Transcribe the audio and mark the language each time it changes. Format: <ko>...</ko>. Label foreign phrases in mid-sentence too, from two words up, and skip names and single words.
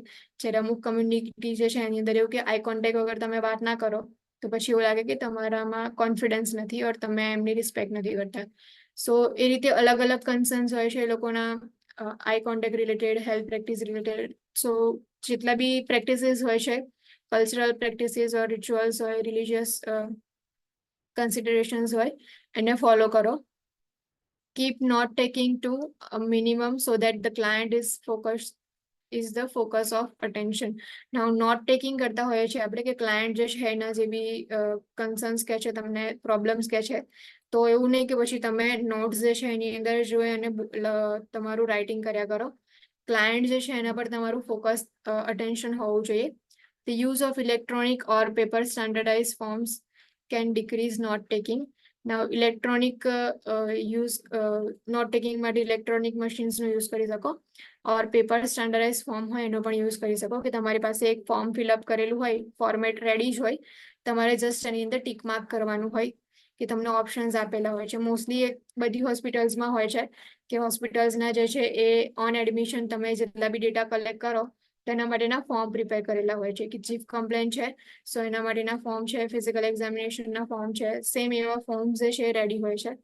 <gu>જ્યારે અમુક કમ્યુનિટી જે છે એની અંદર એવું કે</gu> <en>eye contact</en> <gu>વગર તમે વાત ના કરો તો પછી એવું લાગે કે તમારામાં કોન્ફિડન્સ નથી ઓર તમે એમની રિસ્પેક્ટ નથી કરતા. સો એ રીતે અલગ અલગ કન્સર્ન્સ હોય છે એ લોકોના</gu> <en>eye contact related, health practice related.</en> <gu>સો જેટલા બી પ્રેક્ટિસીસ હોય છે</gu> <en>cultural practices or rituals</en> <gu>હોય,</gu> <en>religious considerations</en> <gu>હોય એને ફોલો કરો.</gu> <en>Keep note taking to a minimum so that the client is the focus of attention. Now note taking</en> <gu>કરતા હોઈએ છીએ આપણે કે ક્લાયન્ટ જે છે એના જે બી કન્સર્ન્સ કે છે તમને પ્રોબ્લેમ્સ કે છે તો એવું નહીં કે પછી તમે નોટ્સ જે છે એની અંદર જોઈ અને તમારું રાઇટિંગ કર્યા કરો. ક્લાયન્ટ જે છે એના પર તમારું</gu> <en>focus attention</en> <gu>હોવું જોઈએ.</gu> <en>The use of electronic or paper standardized forms can decrease note taking. Now electronic use note taking માટે electronic machines નો use</en> <gu>કરી શકો,</gu> <en>or paper standardized form</en> <gu>હોય એનો પણ use કરી શકો કે તમારી પાસે એક ફોર્મ ફિલઅપ કરેલું હોય, ફોર્મેટ રેડી જ હોય, તમારે જસ્ટ એની અંદર ટીક માર્ક કરવાનું હોય કે તમને ઓપ્શન્સ આપેલા હોય છે. મોસ્ટલી બધી હોસ્પિટલ્સમાં હોય છે કે હોસ્પિટલ્સના જે છે એ</gu> <en>on admission</en> <gu>તમે જેટલા બી ડેટા કલેક્ટ કરો તેના માટેના ફોર્મ પ્રિપેર કરેલા હોય છે કે</gu> <en>chief complaint</en> <gu>છે સો એના માટેના ફોર્મ છે, ફિઝિકલ એક્ઝામિનેશનના ફોર્મ છે, સેમ એવા ફોર્મ જે છે રેડી હોય છે.</gu>